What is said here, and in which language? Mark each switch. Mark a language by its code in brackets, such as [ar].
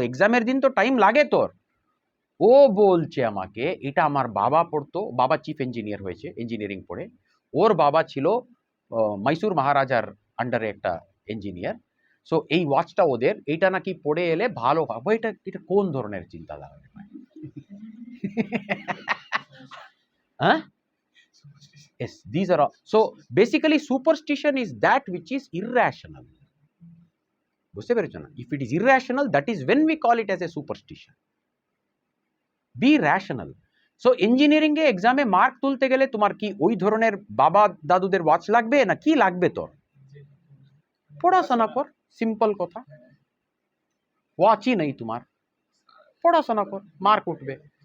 [bn] এক্সামের দিন তো টাইম লাগে তোর। ও বলছে আমাকে, এটা আমার বাবা পড়তো, বাবা চিফ ইঞ্জিনিয়ার হয়েছে ইঞ্জিনিয়ারিং পড়ে, ওর বাবা ছিল মাইসুর মহারাজার আন্ডারে একটা ইঞ্জিনিয়ার। সো এই ওয়াচটা ওদের, এইটা নাকি পড়ে এলে ভালো হবে। এটা এটা কোন ধরনের চিন্তাধারা? [en] হ্যাঁ, yes, these are all. So basically superstition is that which is irrational. [bn] বুঝতে পেরেছো না? [en] If it is irrational, that is when we call it as a superstition. Be rational. [bn] So engineering এ এক্সামে মার্ক তুলতে গেলে তোমার কি ওই ধরনের বাবা দাদুদের ওয়াচ লাগবে না কি লাগবে? তোর পড়াশোনা কর, সিম্পল কথা। ওয়াচই নেই তোমার, পড়াশোনা কর, মার্ক উঠবে।